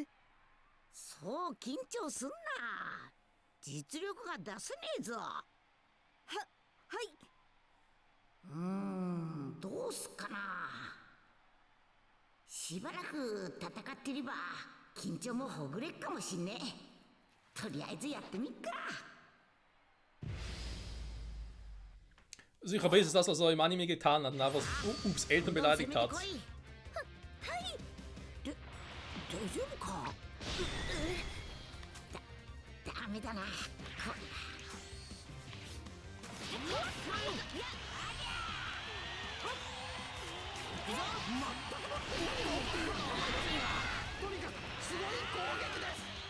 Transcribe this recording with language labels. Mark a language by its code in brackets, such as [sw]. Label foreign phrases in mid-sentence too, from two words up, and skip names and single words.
[ja] そう緊張すんな実力が出せねえぞどうすっかなしばらく戦ってれば緊張もほぐれっかもしんねえとりあえずやってみっか [de] Sicher besser ist das, was er im Anime getan hat und einfach Ups Eltern beleidigt hat. [ja] 大丈夫かダメだなこれとにかくすごい攻撃です。